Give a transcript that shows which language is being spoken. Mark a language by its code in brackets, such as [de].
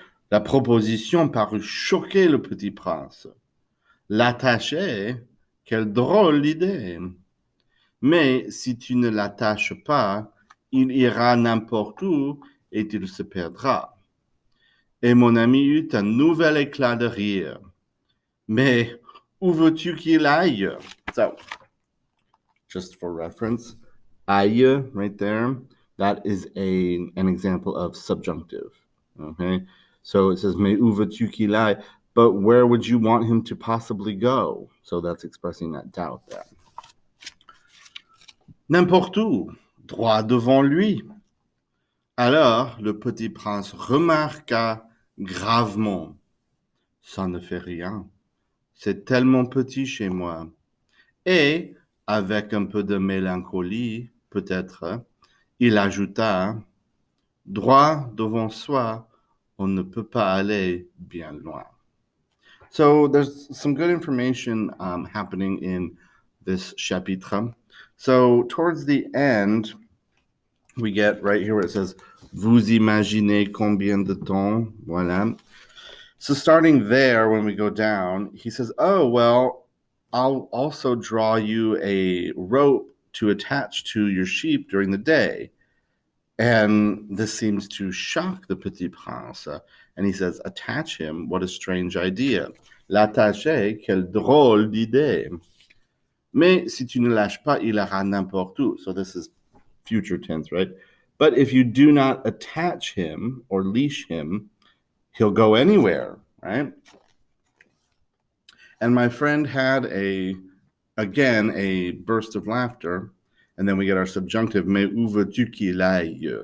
[fr] La proposition parut choquer le petit prince. L'attacher, quelle drôle d'idée! Mais si tu ne l'attaches pas, il ira n'importe où et il se perdra. Et mon ami eut un nouvel éclat de rire. Mais où veux-tu qu'il aille? [en] So, just for reference, aille, right there, that is an example of subjunctive. Okay, so it says, [fr] mais où veux-tu qu'il aille? [en] But where would you want him to possibly go? So that's expressing that doubt there. [fr] N'importe où, droit devant lui. Alors le petit prince remarqua gravement, ça ne fait rien, c'est tellement petit chez moi. Et, avec un peu de mélancolie, peut-être, il ajouta, droit devant soi, on ne peut pas aller bien loin. [en] So there's some good information happening in this chapitre. So towards the end, we get right here where it says, [fr] vous imaginez combien de temps? Voilà. [en] So starting there, when we go down, he says, oh, well, I'll also draw you a rope to attach to your sheep during the day. And this seems to shock the Petit Prince. And he says, attach him? What a strange idea. [fr] L'attacher, quelle drôle d'idée. Mais si tu ne lâches pas, il ira n'importe où. [en] So this is future tense, right? But if you do not attach him or leash him, he'll go anywhere, right? And my friend had again a burst of laughter, and then we get our subjunctive, [fr] mais où veux-tu qu'il aille?